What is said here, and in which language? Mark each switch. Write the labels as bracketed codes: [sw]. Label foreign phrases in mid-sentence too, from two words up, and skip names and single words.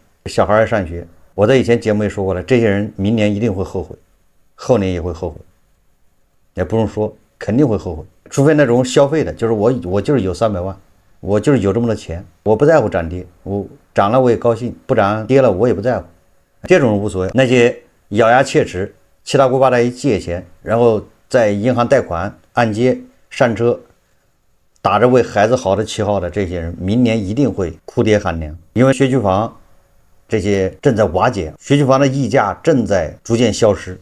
[zh] 小孩要上學，我在以前節目也說過了，這些人明年一定會後悔，後年也會後悔，也不用說，肯定會後悔。除非那種消費的，就是我就是有300萬，我就是有這麼多錢，我不在乎漲跌，我漲了我也高興，不漲跌了我也不在乎，這種人無所謂。那些咬牙切齒七大姑八大姨借錢，然後在銀行貸款按揭上車，打着為孩子好的旗號的這些人，明年一定會哭爹喊娘，因為學區房這些正在瓦解，學區房的溢價正在逐漸消失。